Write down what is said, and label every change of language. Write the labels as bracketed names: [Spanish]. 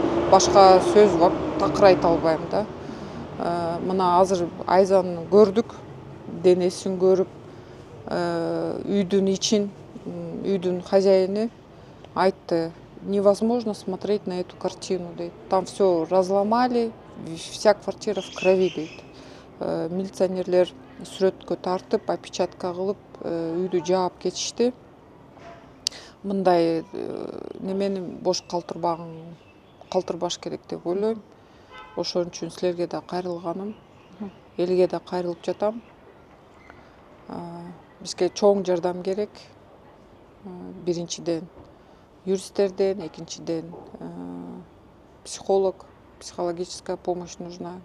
[Kyrgyz] Башка сөз такыр айта албайм да. Мына азыр Айзаны көрдүк, денесин көрүп, үйдүн ичин, үйдүн хозяйыны айтты: [Russian] невозможно смотреть на эту картину, [Kyrgyz] дейт. [Russian] Там все разломали, вся квартира в крови, дейт. [Kyrgyz] Милиционерлер сүрөткө тартып, опечатка кылып, үйдү жаап кетишти. Мындай немени бош калтырбаш керек деп ойлойм. Ошон үчүн силерге да кайрылганым, элге да кайрылып жатам. Бизге чоң жардам керек. Биринчиден юристтерден, экинчиден психолог, [Russian] психологическая помощь нужна.